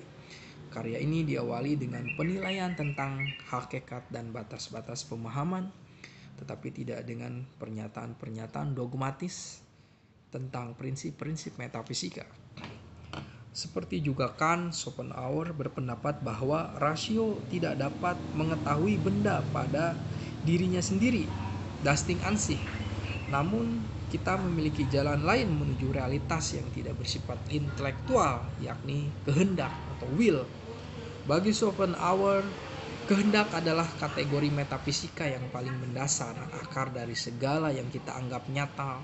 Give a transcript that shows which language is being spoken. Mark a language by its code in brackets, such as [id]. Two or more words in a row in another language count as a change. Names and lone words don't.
[id] Karya ini diawali dengan penilaian tentang hakikat dan batas-batas pemahaman, tetapi tidak dengan pernyataan-pernyataan dogmatis tentang prinsip-prinsip metafisika. Seperti juga Kant, Schopenhauer berpendapat bahwa rasio tidak dapat mengetahui benda pada dirinya sendiri, [de] das Ding an sich. [id] Namun kita memiliki jalan lain menuju realitas yang tidak bersifat intelektual, yakni kehendak atau will. Bagi Schopenhauer, kehendak adalah kategori metafisika yang paling mendasar, akar dari segala yang kita anggap nyata.